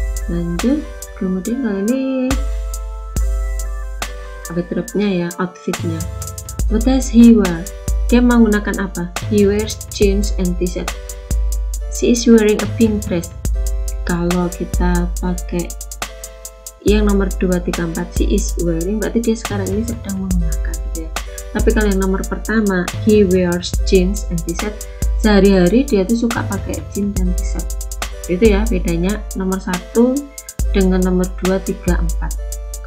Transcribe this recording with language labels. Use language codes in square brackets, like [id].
[id] Lanjut, kemudian kali ini wardrobe-nya ya, outfitnya. [en] What does he wear? [id] Dia menggunakan apa? [en] He wears jeans and t-shirt. She is wearing a pink dress. [id] Kalau kita pakai yang nomor 2, 3, 4, [en] she is wearing, [id] berarti dia sekarang ini sedang menggunakan gitu ya. Tapi kalau yang nomor pertama, [en] he wears jeans and t-shirt, [id] sehari-hari dia tuh suka pakai jeans dan t-shirt. Itu ya bedanya nomor 1 dengan nomor 2, 3, 4.